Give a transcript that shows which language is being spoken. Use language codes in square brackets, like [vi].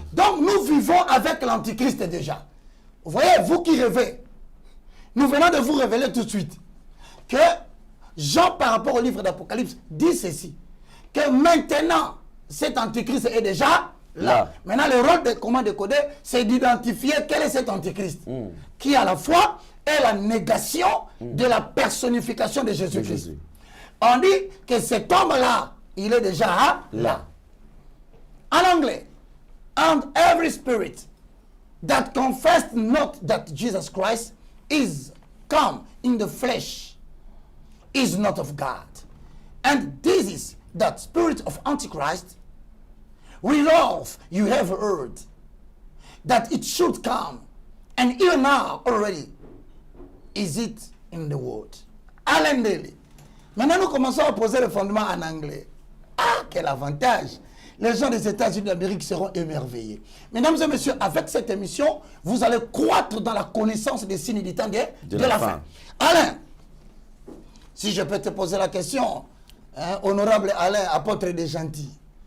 [fr] Donc nous vivons avec l'Antichrist déjà. Vous voyez, vous qui rêvez, nous venons de vous révéler tout de suite que Jean, par rapport au livre d'Apocalypse, dit ceci, que maintenant, cet Antichrist est déjà là. Maintenant, le rôle de comment décoder, c'est d'identifier quel est cet Antichrist, qui à la fois est la négation de la personnification de Jésus-Christ. On dit que cet homme-là, il est déjà là. En anglais, [en] and every spirit that confessed not that Jesus Christ is come in the flesh is not of God. And this is that spirit of Antichrist, whereof you have heard that it should come, and even now already is it in the world. [fr] Alain Délé. Maintenant, nous commençons à poser le fondement en anglais. Ah, quel avantage! Les gens des États-Unis d'Amérique seront émerveillés. Mesdames et messieurs, avec cette émission, vous allez croître dans la connaissance des signes du temps de la fin. Alain, si je peux te poser la question, hein, honorable Alain, apôtre des gentils.